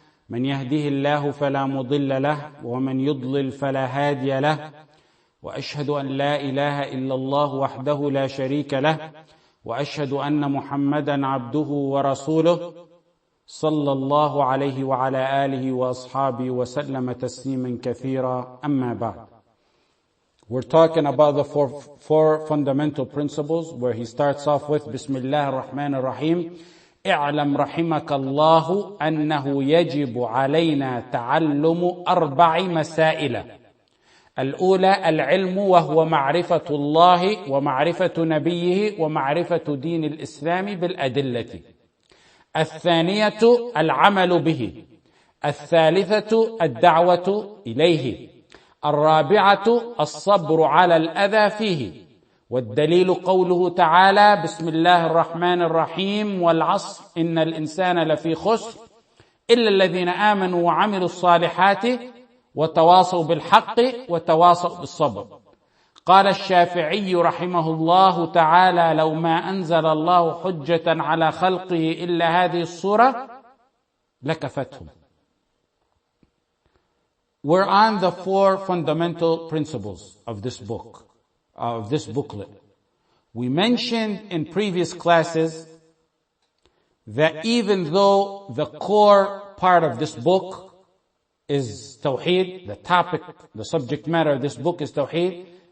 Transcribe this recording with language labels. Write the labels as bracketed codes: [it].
[ar] من يهده الله فلا مضل له، ومن يضلل فلا هادي له. وأشهد أن لا إله إلا الله وحده لا شريك له، وأشهد أن محمدا عبده ورسوله صلى الله عليه وعلى آله وأصحابه وسلم تسليما كثيرا. أما بعد. [en] We're talking about the four fundamental principles, where he starts off with Bismillah ar-Rahman ar-Rahim. [ar] اعلم رحمك الله أنه يجب علينا تعلم 4 مسائل. الأولى العلم، وهو معرفة الله ومعرفة نبيه ومعرفة دين الإسلام بالأدلة. الثانية العمل به. الثالثة الدعوة إليه. الرابعة الصبر على الأذى فيه. والدليل قوله تعالى بسم الله الرحمن الرحيم والعصر إن الإنسان لفي خسر إلا الذين آمنوا وعملوا الصالحات وتواصوا بالحق وتواصوا بالصبر. قال الشافعي رحمه الله تعالى لو ما أنزل الله حجة على خلقه إلا هذه الصورة لكفتهم. [en] We're on the 4 fundamental principles of this book, of this booklet. We mentioned in previous classes that even though the core part of this book is Tawheed, the topic, the subject matter of this book is Tawheed.